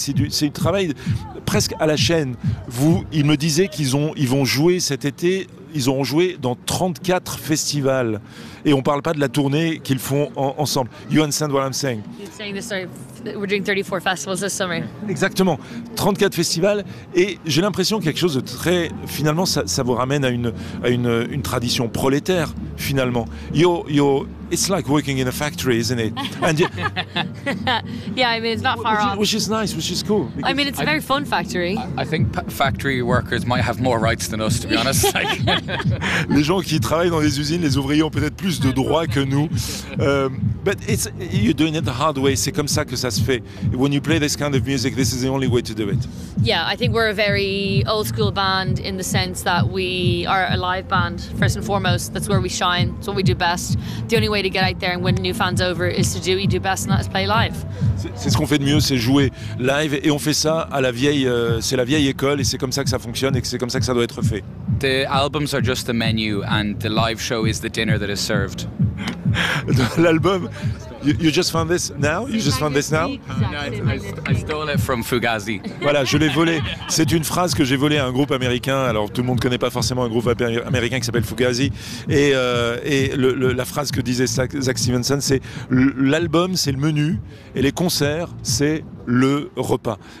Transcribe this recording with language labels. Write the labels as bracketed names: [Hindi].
[French] Et c'est du travail presque à la chaîne. Vous, ils me disaient qu'ils vont jouer cet été, ils auront joué dans 34 festivals, et on parle pas de la tournée qu'ils font ensemble. [English] You understand what I'm saying? We're doing 34 festivals this summer. [French] Exactement, 34 festivals, et j'ai l'impression qu'il y a quelque chose de très... Finalement, ça vous ramène à une tradition prolétaire, finalement. [English] It's like working in a factory, isn't it? And yeah, I mean, it's not far off. Which is nice, which is cool. I mean, it's a very fun factory. I think factory workers might have more rights than us, to be honest. [French] Les gens qui travaillent dans les usines, les ouvriers ont peut-être plus de droits que nous. [English] But it's, you're doing it the hard way. [French] C'est comme ça que ça se fait. [English] When you play this kind of music, this is the only way to do it. Yeah, I think we're a very old school band in the sense that we are a live band, first and foremost. That's where we shine. It's what we do best. The only way to get out there and win new fans over is to do what you do best, and that is play live. [French] C'est ce qu'on fait de mieux, c'est jouer live, et on fait ça à la vieille, c'est la vieille école, et c'est comme ça que ça fonctionne, et que c'est comme ça que ça doit être fait. [English] The albums are just the menu, and the live show is the dinner that is served. L'album, you just found this now? You just found this now? I stole it from Fugazi. [French] Voilà, je l'ai volé. C'est une phrase que j'ai volée à un groupe américain. Alors, tout le monde ne connaît pas forcément un groupe américain qui s'appelle Fugazi. Et la phrase que disait Zach Stevenson, c'est l'album, c'est le menu, et les concerts, c'est le repas.